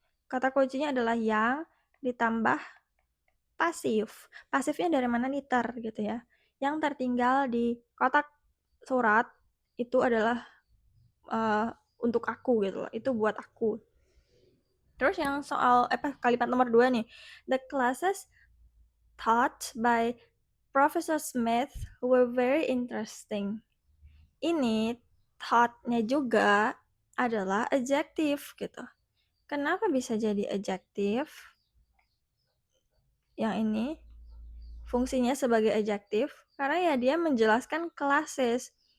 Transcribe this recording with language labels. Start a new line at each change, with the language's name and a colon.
Indonesian: Kata kuncinya adalah yang ditambah pasif. Pasifnya dari mana nih gitu ya. Yang tertinggal di kotak surat itu adalah untuk aku gitu loh. Itu buat aku. Terus yang soal kalimat nomor 2 nih.
English: The classes taught by Professor Smith were very interesting.
Indonesian: Ini taught-nya juga adalah adjective gitu. Kenapa bisa jadi adjective? Yang ini fungsinya sebagai adjective karena ya dia menjelaskan classes.